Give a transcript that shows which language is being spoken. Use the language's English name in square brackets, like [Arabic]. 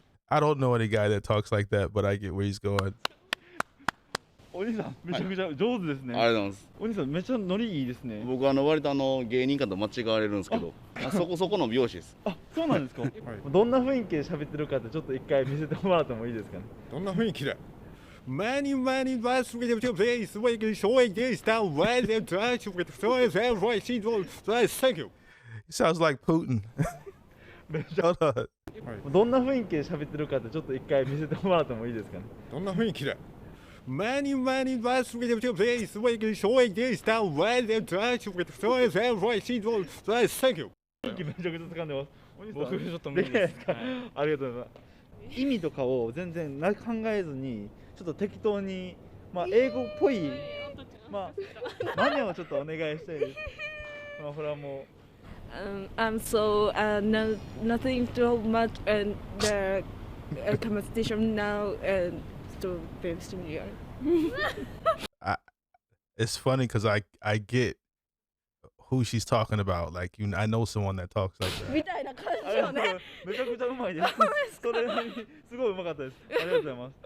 [English] I don't know any guy that talks like that, but I get where he's going. [Japanese] お兄さん、めちゃくちゃ上手ですね。ありがとうございます。お兄さん、めっちゃノリいいですね。僕割と芸人かと間違われるんですけど、そこの美容師です。あ、そうなんですか。どんな雰囲気で喋ってるかってちょっと一回見せてもらってもいいですかね。どんな雰囲気だ。 [English] Many bus with the place where you showing this down where they try to with so right thank you. He sounds like Putin. Hold on. [Japanese] どんな雰囲気で喋ってるかってちょっと一回見せてもらってもいいですかね。どんな雰囲気だ。 [English] Many bus with the place where you showing this down where they try to with so right thank you. [Japanese] 雰囲気めちゃくちゃ掴んでます。僕ちょっと無理です。ありがとうございます。意味とかを全然考えずにちょっと適当にまあ英語っぽいまあマネをちょっとお願いしたいです。まあこれはもう。 [English] I'm so nothing too much and the competition now and so very similar. It's funny because I get who she's talking about. Like I know someone that talks like that. [Japanese] みたいな感じよね。めちゃくちゃうまいです。それすごいうまかったです。ありがとうございます。